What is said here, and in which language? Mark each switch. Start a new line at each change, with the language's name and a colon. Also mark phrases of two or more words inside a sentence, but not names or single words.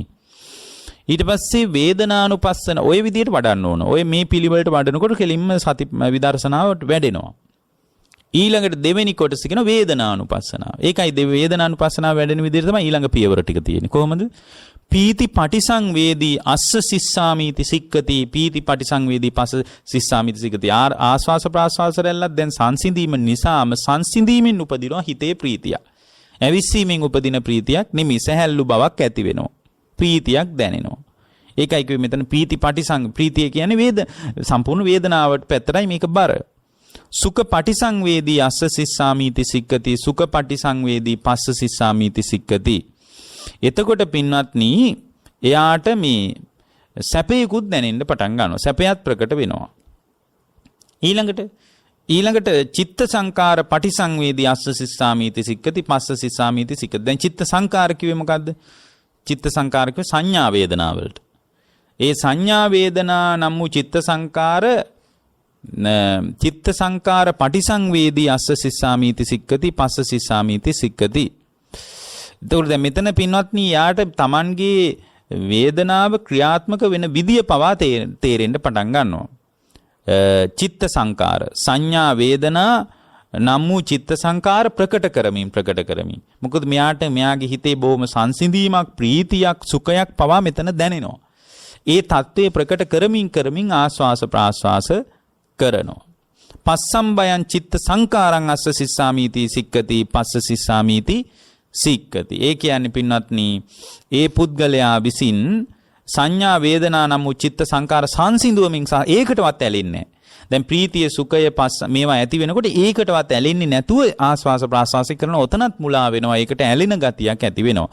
Sinhala: ඊට පස්සේ වේදනානුපස්සන ඔය විදිහට වඩන්න ඕන. ඔය මේ පිළිවෙලට වඩනකොට කෙලින්ම සති විදර්ශනාවට වැඩෙනවා. ඊළඟට දෙවෙනි කොටස කියන වේදනානුපස්සනාව. ඒකයි වේදනානුපස්සනාව වැඩෙන විදිහට තමයි ඊළඟ පියවර ටික තියෙන්නේ. කොහොමද?
Pali: පීති පටිසංවේදී අස්ස සිස්සාමීති සික්කති පීති පටිසංවේදී පස්ස සිස්සාමීති සික්කති.
Sinhala: ආස්වාස ප්‍රාස්වාස රැල්ලක් දැන් සංසිඳීම නිසාම සංසිඳීමෙන් උපදිනවා හිතේ ප්‍රීතිය. ඇවිස්සීමෙන් උපදින ප්‍රීතියක් නෙමෙයි සැහැල්ලු බවක් ඇති වෙනවා. ප්‍රීතියක් දැනෙනවා. ඒකයි කිව්වේ මෙතන
Pali: පීති පටිසං
Sinhala: ප්‍රීතිය කියන්නේ සම්පූර්ණ වේදනාවට පැත්තටයි මේක බර.
Pali: සුඛ පටිසංවේදී අස්ස සිස්සාමීති සික්කති සුඛ පටිසංවේදී පස්ස සිස්සාමීති සික්කති.
Sinhala: එතකොට පින්වත්නි එයාට මේ සැපේකුත් දැනෙන්න පටන් ගන්නවා. සැපයත් ප්‍රකට වෙනවා. ඊළඟට
Pali: චිත්ත සංකාර පටිසංවේදී අස්ස සිස්සාමීති සික්කති පස්ස සිස්සාමීති සික්කති.
Sinhala: දැන් චිත්ත සංකාර කිව්වේ මොකද්ද? චිත්ත සංකාර කිව්වේ සංඥා වේදනා වලට. ඒ සංඥා වේදනා නම් වූ
Pali: චිත්ත සංකාර පටිසංවේදී අස්ස සිස්සාමීති සික්කති පස්ස සිස්සාමීති සික්කති.
Sinhala: එතකොට දැන් මෙතන පින්වත්නි යාට Tamanගේ වේදනාව ක්‍රියාත්මක වෙන විදිය පවා තේරෙන්න පටන් ගන්නවා. චිත්ත සංකාර සංඥා වේදනා නම් වූ චිත්ත සංකාර ප්‍රකට කරමින්. මොකද මෙයාගේ හිතේ බොහොම සංසිඳීමක් ප්‍රීතියක් සුඛයක් පවා මෙතන දැනෙනවා. ඒ தત્ත්වය ප්‍රකට කරමින් ආස්වාස ප්‍රාස්වාස කරනවා.
Pali: පස්සම්බයං චිත්ත සංකාරං අස්ස සිස්සාමීති සික්කති පස්ස සිස්සාමීති සික්කති.
Sinhala: ඒ කියන්නේ පින්වත්නි ඒ පුද්ගලයා විසින් සංඥා වේදනා නම් වූ චිත්ත සංකාර සංසිඳුවමින් සහ ඒකටවත් ඇලෙන්නේ නැහැ. දැන් ප්‍රීතිය සුඛය පස්ස මේවා ඇති වෙනකොට ඒකටවත් ඇලෙන්නේ නැතුව ආස්වාස ප්‍රාස්වාස කරන ඔතනත් මුලා වෙනවා. ඒකට ඇලෙන ගතියක් ඇති වෙනවා.